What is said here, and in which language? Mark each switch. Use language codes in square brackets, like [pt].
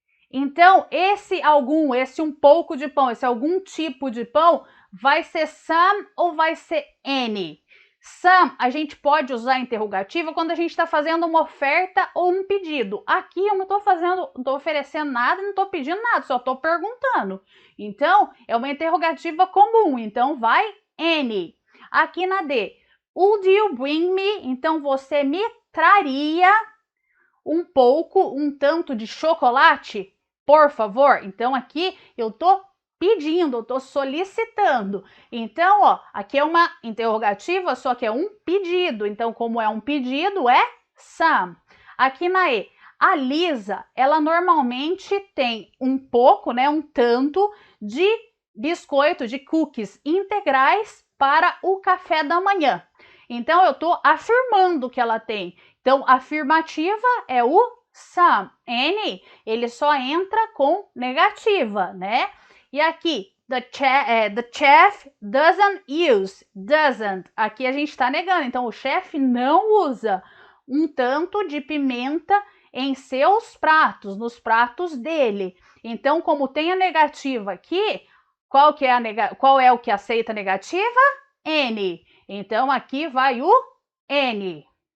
[pt] Então, esse um pouco de pão, esse algum tipo de pão, vai ser some ou vai ser any? Some, a gente pode usar interrogativa quando a gente está fazendo uma oferta ou um pedido. Aqui eu não estou oferecendo nada, não estou pedindo nada, só estou perguntando. Então, é uma interrogativa comum, então vai any. Aqui na D, [en] would you bring me? [pt] Então, você me traria um pouco, um tanto de chocolate? Por favor. Então, aqui eu tô pedindo, eu tô solicitando. Então, ó, aqui é uma interrogativa, só que é um pedido. Então, como é um pedido, é some. Aqui na E, a Lisa, ela normalmente tem um pouco, né, um tanto de biscoito, de cookies integrais para o café da manhã. Então, eu tô afirmando que ela tem. Então, afirmativa é o some. Any, ele só entra com negativa, né? E aqui, [en] the chef doesn't use, doesn't. [pt] Aqui a gente está negando, então o chefe não usa um tanto de pimenta em seus pratos, nos pratos dele. Então, como tem a negativa aqui, qual é o que aceita a negativa? N. Então, aqui vai o N.